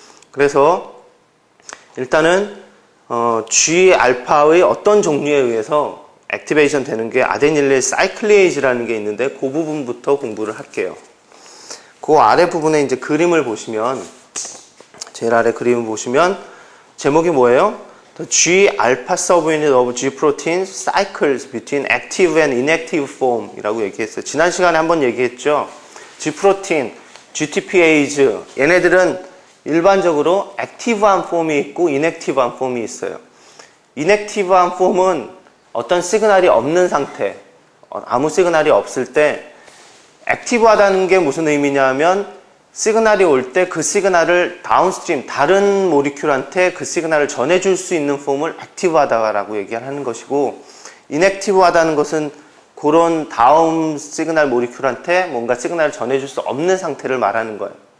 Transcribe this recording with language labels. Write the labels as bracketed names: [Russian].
[Korean] 그래서 일단은 G알파의 어떤 종류에 의해서 액티베이션 되는 게 아데닐릴 사이클리에이즈라는 게 있는데 그 부분부터 공부를 할게요. 그 아래 부분에 이제 그림을 보시면 제일 아래 그림을 보시면 제목이 뭐예요? [English] The G-alpha subunit of G-protein cycles between active and inactive form [Korean] 이라고 얘기했어요. 지난 시간에 한번 얘기했죠. G-protein, GTPase 얘네들은 일반적으로 액티브한 폼이 있고 인액티브한 폼이 있어요. 인액티브한 폼은 어떤 시그널이 없는 상태, 아무 시그널이 없을 때 액티브하다는 게 무슨 의미냐면 시그널이 올 때 그 시그널을 다운스트림, 다른 모리큘한테 그 시그널을 전해줄 수 있는 폼을 액티브하다라고 얘기하는 것이고 인액티브하다는 것은 그런 다음 시그널 모리큘한테 뭔가 시그널을 전해줄 수 없는 상태를 말하는 거예요.